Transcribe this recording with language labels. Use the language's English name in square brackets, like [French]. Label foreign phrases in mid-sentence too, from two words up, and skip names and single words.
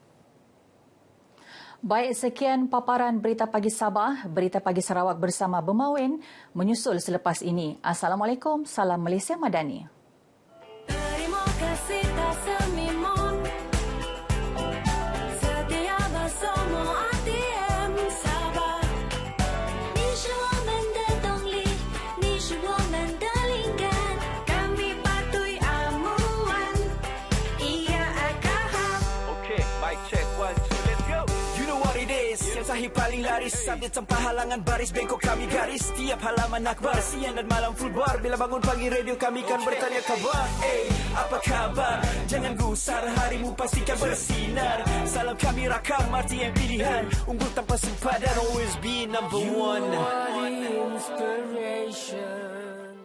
[Malay] Baik, sekian paparan Berita Pagi Sabah. Berita Pagi Sarawak bersama Bermawin menyusul selepas ini. Assalamualaikum, salam Malaysia Madani. Terima kasih tak semimon. Setia bersama RTM Sabah. [Chinese] 你是我们的动力，你是我们的灵感。 [Malay] Kami patuhi amuan. Ia akan hap. [English] Okay, mic check 1, 2, let's go. You know what it is, [Malay] yang sahih paling laris. Update tanpa halangan baris, bengkok kami garis. Tiap halaman akbar, siang dan malam full bar. Bila bangun pagi radio kami kan bertanya kabar. Apa kabar? Jangan gusar, harimu pastikan bersinar. Salam kami rakam, arti yang pilihan. Unggul tanpa sempadan, [English] always be number one. You are the inspiration.